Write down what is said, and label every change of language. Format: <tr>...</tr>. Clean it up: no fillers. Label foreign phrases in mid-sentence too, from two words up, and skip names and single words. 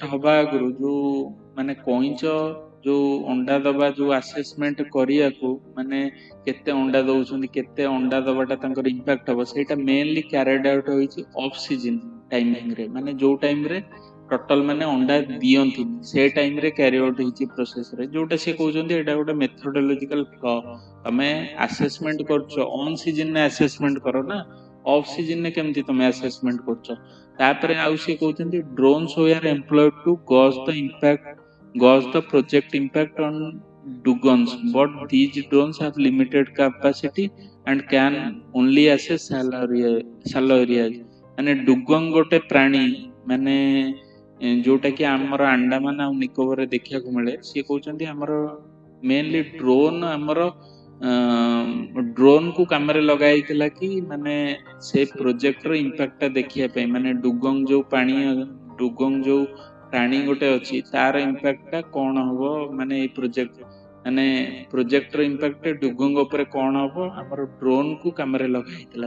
<or>ହବା ଆଗରୁ ଯୋଉ ମାନେ କଇଁଚ ଯୋଉ ଅଣ୍ଡା ଦବା ଯୋଉ ଆସେସମେଣ୍ଟ କରିବାକୁ, ମାନେ କେତେ ଅଣ୍ଡା ଦଉଛନ୍ତି, କେତେ ଅଣ୍ଡା ଦବାଟା ତାଙ୍କର ଇମ୍ପାକ୍ଟ ହବ, ସେଇଟା ମେନଲି</or> <en>carried out</en> <or>ହୋଇଛି</or> <en>off season timing,</en> <or>ମାନେ ଯୋଉ ଟାଇମରେ ଟୋଟାଲ ମାନେ ଅଣ୍ଡା ଦିଅନ୍ତିନି ସେ ଟାଇମରେ</or> <en>carry out</en> <or>ହେଇଛି ପ୍ରୋସେସରେ, ଯୋଉଟା ସେ କହୁଛନ୍ତି ଏଇଟା ଗୋଟେ</or> <en>methodological flaw.</en> <or>ତମେ ଆସେସମେଣ୍ଟ କରୁଛ</or> <en>on season</en> <or>ଆସେସମେଣ୍ଟ କର ନା,</or> <en>off season</en> <or>କେମିତି ତମେ ଆସେସମେଣ୍ଟ କରୁଛ। ତାପରେ ଆଉ ସିଏ କହୁଛନ୍ତି</or> <en>drones were employed to gauge the project impact on dugongs, but these drones have limited capacity and can only assess shallow areas।</en> <or>ମାନେ ଡୁଗଙ୍ଗ ଗୋଟେ ପ୍ରାଣୀ, ମାନେ ଯୋଉଟା କି ଆମର ଆଣ୍ଡାମାନ ଆଉ ନିକୋବରରେ ଦେଖିବାକୁ ମିଳେ। ସିଏ କହୁଛନ୍ତି ଆମର ମେନଲି ଡ୍ରୋନ୍, ଆମର ଡ୍ରୋନ୍ କୁ କାମରେ ଲଗା ହେଇଥିଲା କି ମାନେ ସେ ପ୍ରୋଜେକ୍ଟର ଇମ୍ପାକ୍ଟଟା ଦେଖିବା ପାଇଁ, ମାନେ ଡୁଗଙ୍ଗ ଯୋଉ ପ୍ରାଣୀ ଗୋଟେ ଅଛି ତାର ଇମ୍ପାକ୍ଟଟା କଣ ହବ, ମାନେ ଏଇ ପ୍ରୋଜେକ୍ଟର ଇମ୍ପାକ୍ଟ ଡୁଗଙ୍ଗ ଉପରେ କଣ ହବ, ଆମର ଡ୍ରୋନ କୁ କାମରେ ଲଗା ହେଇଥିଲା।</or>